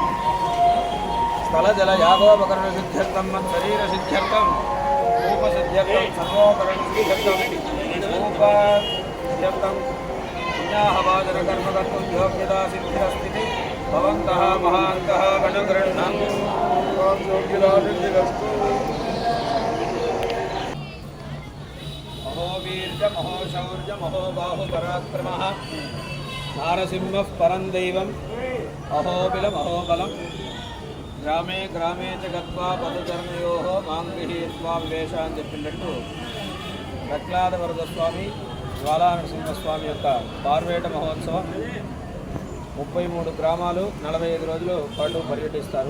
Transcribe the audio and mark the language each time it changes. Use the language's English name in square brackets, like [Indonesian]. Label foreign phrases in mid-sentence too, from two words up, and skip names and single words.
[Sanskrit] स्थलजलयागोपकरणसिद्ध्यर्थं मत्शरीरसिद्ध्यर्थं रूपसिद्ध्यर्थं सर्वोपकरणसिद्ध्यर्थं रूपसिद्ध्यर्थं पुण्याहवाचनकर्मकर्तुं योग्यता सिद्धिरस्ति भवन्तः महान्तः गणगृह्णन्तु योग्यता सिद्धिरस्तु। महोवीर्य महोशौर्य महोबाहुपराक्रमः नारसिंहः परं दैवम् अहोबिलमहोबलम् గ్రామే గ్రామే చ గత్వా పదచరణయోః మాం గృహీత్వా వివేశ [Telugu] అని చెప్పినట్టు ప్రహ్లాద వరదస్వామి జ్వాలానరసింహస్వామి యొక్క పార్వేట మహోత్సవం 33 గ్రామాలు 45 రోజులు పాటు పర్యటిస్తారు.